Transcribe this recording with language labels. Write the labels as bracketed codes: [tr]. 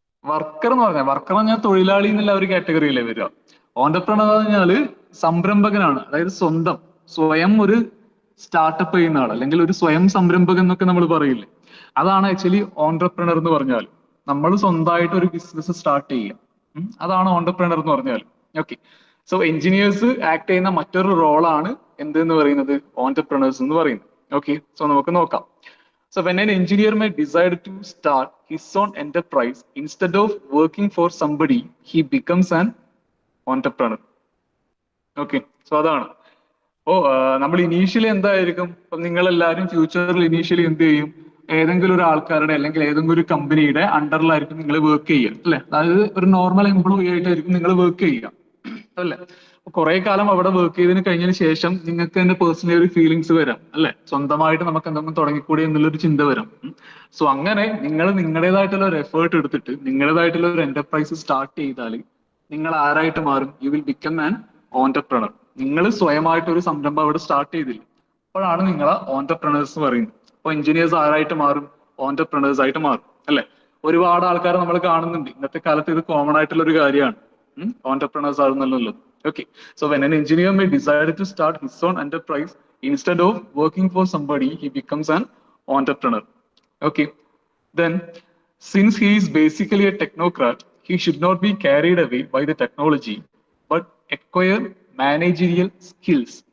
[ml] Worker എന്ന് പറഞ്ഞാൽ തൊഴിലാളി എന്നുള്ള ഒരു കാറ്റഗറിയിലേ വരിക. ഓണ്ടർപ്രണർ എന്ന് പറഞ്ഞാല് സംരംഭകനാണ്, അതായത് സ്വയം ഒരു സ്റ്റാർട്ടപ്പ് ചെയ്യുന്ന ആൾ, അല്ലെങ്കിൽ ഒരു സ്വയം സംരംഭകൻ എന്നൊക്കെ നമ്മൾ പറയില്ലേ, അതാണ് ആക്ച്വലി ഓണ്ടർപ്രണർ എന്ന് പറഞ്ഞാൽ. നമ്മൾ സ്വന്തമായിട്ട് ഒരു ബിസിനസ് സ്റ്റാർട്ട് ചെയ്യുക, അതാണ് ഓണ്ടർപ്രണർ എന്ന് പറഞ്ഞാൽ. ഓക്കെ, സോ എഞ്ചിനീയേഴ്സ് ആക്ട് ചെയ്യുന്ന മറ്റൊരു റോളാണ് എന്തെന്ന് പറയുന്നത്, ഓണ്ടർപ്രണേഴ്സ് എന്ന് പറയുന്നത്. ഓക്കെ, സോ നമുക്ക് നോക്കാം. [en] So when an engineer may decide to start his own enterprise, instead of working for somebody, he becomes an entrepreneur. Okay, so [ml] അതാണ്. നമ്മൾ ഇനീഷ്യലി എന്തായിരിക്കും, ഇപ്പം നിങ്ങൾ എല്ലാവരും ഫ്യൂച്ചറിൽ ഇനീഷ്യലി എന്ത് ചെയ്യും, ഏതെങ്കിലും ഒരു ആൾക്കാരുടെ അല്ലെങ്കിൽ ഏതെങ്കിലും ഒരു കമ്പനിയുടെ അണ്ടറിലായിരിക്കും നിങ്ങൾ വർക്ക് ചെയ്യുക, അല്ലെ? അതായത് ഒരു നോർമൽ എംപ്ലോയി ആയിട്ടായിരിക്കും നിങ്ങൾ വർക്ക് ചെയ്യുക, അല്ലെ? കുറെ കാലം അവിടെ വർക്ക് ചെയ്തതിന് കഴിഞ്ഞതിന് ശേഷം നിങ്ങൾക്ക് തന്നെ പേഴ്സണലി ഒരു ഫീലിങ്സ് വരാം, അല്ലെ? സ്വന്തമായിട്ട് നമുക്ക് എന്തെങ്കിലും തുടങ്ങിക്കൂടി എന്നുള്ളൊരു ചിന്ത വരാം. സോ അങ്ങനെ നിങ്ങൾ നിങ്ങളുടേതായിട്ടുള്ള ഒരു എഫേർട്ട് എടുത്തിട്ട് നിങ്ങളുടേതായിട്ടുള്ള ഒരു എന്റർപ്രൈസ് സ്റ്റാർട്ട് ചെയ്താൽ നിങ്ങൾ ആരായിട്ട് മാറും? [en] You will become an entrepreneur. [ml] നിങ്ങൾ സ്വയമായിട്ട് ഒരു സംരംഭം അവിടെ സ്റ്റാർട്ട് ചെയ്തില്ല, അപ്പോഴാണ് നിങ്ങളെ ഓണ്ടർപ്രണേഴ്സ് പറയുന്നത്. അപ്പൊ എഞ്ചിനീയേഴ്സ് ആരായിട്ട് മാറും? ഓണ്ടർപ്രണേഴ്സ് ആയിട്ട് മാറും, അല്ലെ? ഒരുപാട് ആൾക്കാരെ നമ്മൾ കാണുന്നുണ്ട് ഇന്നത്തെ കാലത്ത്. ഇത് കോമൺ ആയിട്ടുള്ള ഒരു കാര്യമാണ്, ഓണ്ടർപ്രണേഴ്സ് ആണെന്നുള്ളത്. [en] Okay, so when an engineer may decide to start his own enterprise, instead of working for somebody, he becomes an entrepreneur. Okay, then since he is basically a technocrat, he should not be carried away by the technology, but acquire managerial skills.